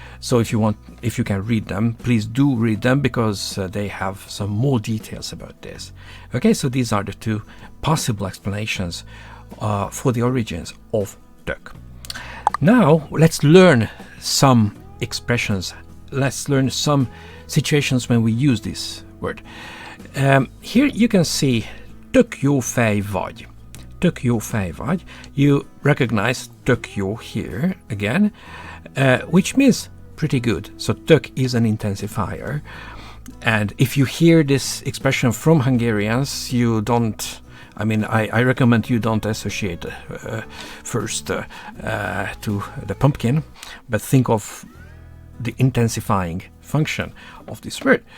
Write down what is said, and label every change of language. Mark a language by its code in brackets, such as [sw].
[en] So if you can read them, please do read them, because they have some more details about this. Okay, so these are the two possible explanations for the origins of tök. Now let's learn some expressions. Let's learn some situations when we use this word. Here you can see [hu] tök jó fej vagy. Tök jó fej vagy. [en] You recognize [hu] tök jó [en] here again, which means pretty good. So tök is an intensifier. And if you hear this expression from Hungarians, you don't, I recommend you don't associate first to the pumpkin, but think of the intensifying function of this word.